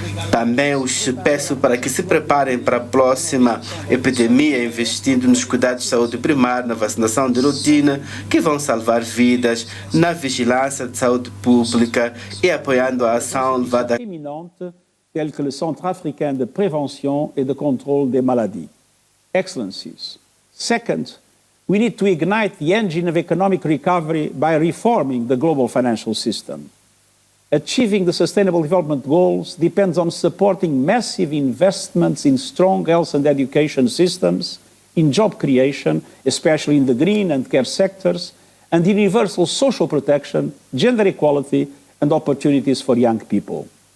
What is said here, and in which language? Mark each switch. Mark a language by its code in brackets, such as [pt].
[pt] Também os peço para que se preparem para a próxima epidemia, investindo nos cuidados de saúde primária, na vacinação de rotina, que vão salvar vidas, na vigilância de saúde pública e apoiando a ação levada [fr] tel que le Centre africain de prévention et de contrôle des maladies. [en] Excellencies. Second, we need to ignite the engine of economic recovery by reforming the global financial system. Achieving the Sustainable Development Goals depends on supporting massive investments in strong health and education systems, in job creation, especially in the green and care sectors, and in universal social protection, gender equality, and opportunities for young people.